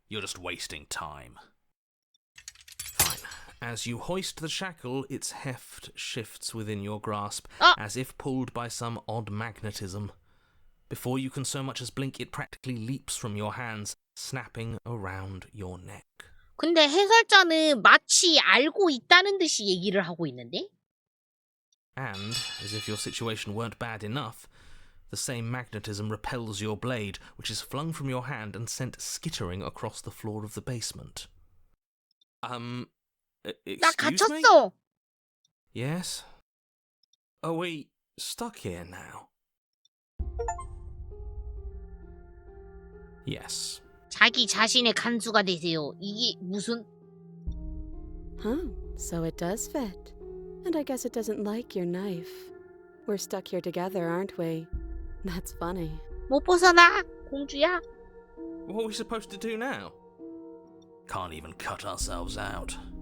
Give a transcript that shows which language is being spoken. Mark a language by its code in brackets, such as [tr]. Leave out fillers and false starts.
[en] You're just wasting time. Fine. As you hoist the shackle, its heft shifts within your grasp, as if pulled by some odd magnetism. Before you can so much as blink, it practically leaps from your hands, snapping around your neck. [ko] 근데 해설자는 마치 알고 있다는 듯이 얘기를 하고 있는데? [en] And, as if your situation weren't bad enough, the same magnetism repels your blade, which is flung from your hand and sent skittering across the floor of the basement. [ko] 나 [en] Excuse me? [ko] 갇혔어. [en] Yes? Are we stuck here now? Yes. [ko] 자기 자신의 간수가 되세요. 이게 무슨... [en] Huh, so it does fit. And I guess it doesn't like your knife. We're stuck here together, aren't we? That's funny. [ko] 못 벗어나? 공주야? [en] What are we supposed to do now? Can't even cut ourselves out.